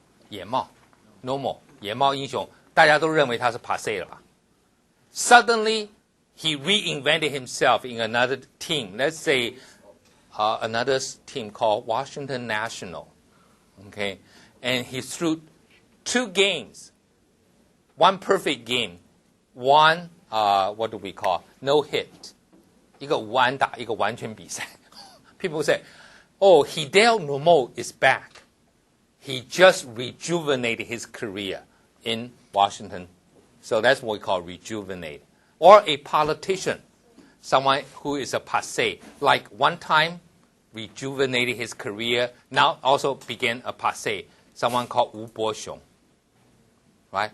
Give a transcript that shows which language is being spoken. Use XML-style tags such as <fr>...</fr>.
<zh>野茂 Normal 野茂英雄，大家都认为他是 passé 了吧？</zh> <en>Suddenly, he reinvented himself in another team. Let's say another team called Washington National. Okay, and he threw 2 games, 1 perfect game, 1 what do we call no hit.</en> <zh>一个无安打，一个完全比赛。</zh> <en>People say, "Oh, Hideo Nomo is back. He just rejuvenated his career in Washington." So that's what we call rejuvenate. Or a politician, someone who is a passé, like one time rejuvenated his career, now also began a passé, someone called Wu Boxiong. Right?</en>